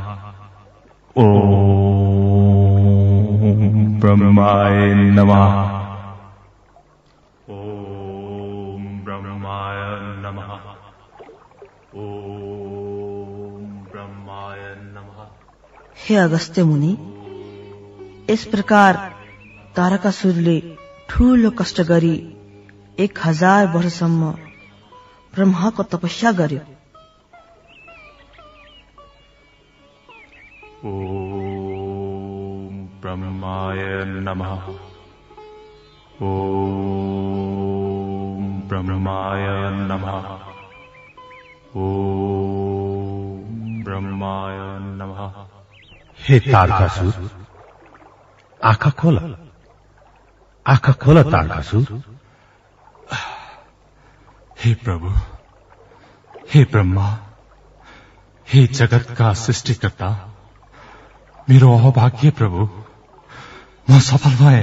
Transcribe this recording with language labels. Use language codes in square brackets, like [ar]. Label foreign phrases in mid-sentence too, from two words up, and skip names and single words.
[sa] ब्रह्माय नमः। [ne] हे अगस्त्य मुनि, इस प्रकार तारकासुरले ठूलो कष्ट गरी 1000 वर्षसम्म ब्रह्माको तपस्या गर्यो। [sa] ओम ब्रह्माय नमः। ओम ब्रह्माय नमः। ओम ब्रह्माय नमः। [ne] हे तारकासुर, आँखा खोल, आँखा खोल तारकासुर। हे प्रभु, हे ब्रह्मा, हे जगतका सृष्टिकर्ता, मेरो अभाग्य प्रभु, म सफल भए।